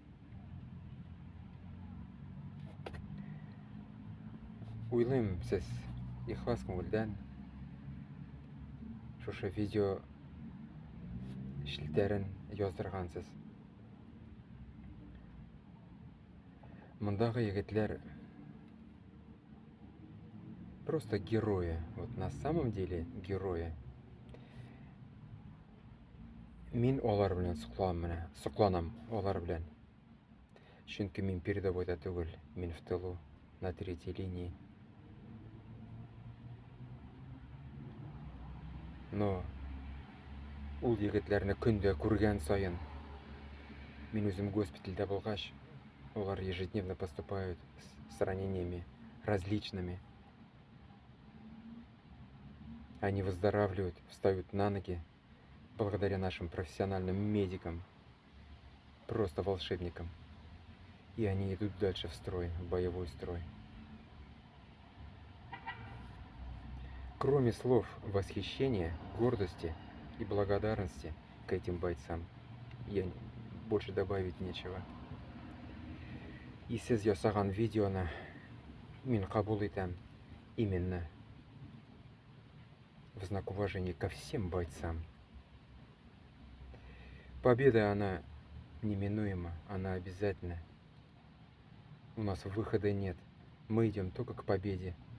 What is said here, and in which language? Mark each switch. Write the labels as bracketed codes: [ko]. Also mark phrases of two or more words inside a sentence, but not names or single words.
[tt] Уйлыйм, сез ихлас күңелдән шушы видео челтәрен яздыргансыз. Мондагы егетләр [ru] просто герои. Вот на самом деле герои. [tt] Мин алар белән сокланам алар белән. Чөнки мин передовойда түгел, мин [ru] в тылу, на третьей линии. [tt] Но ул егетләрне көндә күргән саен, мин үзем госпитальдә булгач, олар [ru] ежедневно поступают с ранениями различными. Они выздоравливают, встают на ноги благодаря нашим профессиональным медикам, просто волшебникам. И они идут дальше в строй, в боевой строй. Кроме слов восхищения, гордости и благодарности к этим бойцам, я больше добавить нечего. [tt] И сез ясаган видеоны мин кабул итәм [ru] именно в знак уважения ко всем бойцам. Победа, она неминуема, она обязательна. У нас выхода нет. Мы идем только к победе.